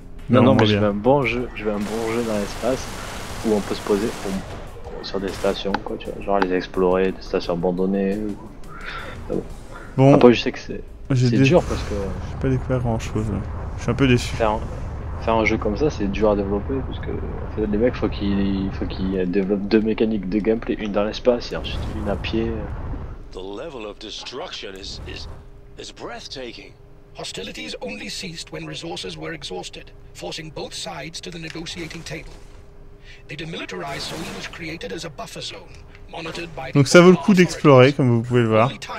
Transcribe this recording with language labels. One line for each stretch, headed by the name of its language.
French: Non, mais je veux un bon jeu dans l'espace, où on peut se poser sur des stations, quoi, tu vois, genre les explorer, des stations abandonnées, ou... Bon, après, je sais que c'est dur parce que... J'ai pas découvert grand chose là. Je suis un peu déçu. Faire un jeu comme ça, c'est dur à développer parce que en fait, les mecs, faut qu'ils développent deux mécaniques de gameplay, une dans l'espace et ensuite une à pied.
English: The level of destruction is breathtaking. Hostilities only ceased when resources were exhausted, forcing both sides to the negotiating table. The demilitarized zone was created as a buffer zone.
French: Donc ça vaut le coup d'explorer, comme vous pouvez le voir.